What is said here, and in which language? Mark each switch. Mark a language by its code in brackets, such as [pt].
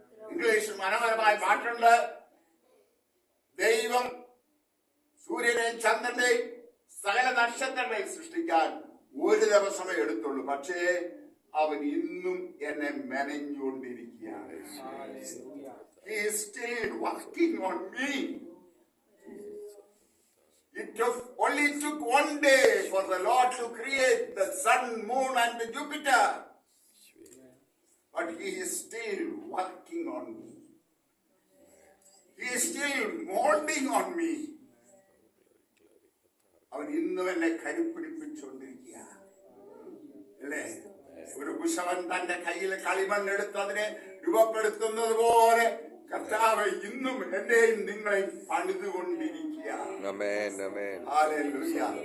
[ml] ഇംഗ്ലീഷിൽ മനോഹരമായ പാട്ടുണ്ട്, ദൈവം സൂര്യനെയും ചന്ദ്രനെയും സകല നക്ഷത്രങ്ങളെയും സൃഷ്ടിക്കാൻ ഒരു ദിവസമേ എടുത്തുള്ളൂ, പക്ഷേ അവൻ ഇന്നും എന്നെ മെനഞ്ഞുകൊണ്ടിരിക്കുകയാണ്. [en] He is still working on me. It only took one day for the Lord to create the sun, moon and the Jupiter, but He is still working on me. He is still molding on me. [ml] അവൻ ഇന്നും എന്നെ കരുപ്പിടിപ്പിച്ചുകൊണ്ടിരിക്കുക, അല്ലേ? ഒരു കുശവൻ തന്റെ കയ്യിൽ കളിമണ്ണെടുത്ത് അതിനെ രൂപപ്പെടുത്തുന്നത് പോലെ കർത്താവ് ഇന്നും എന്നെയും നിങ്ങളെയും പണിതുകൊണ്ടിരിക്കുക. ഹല്ലേലൂയ.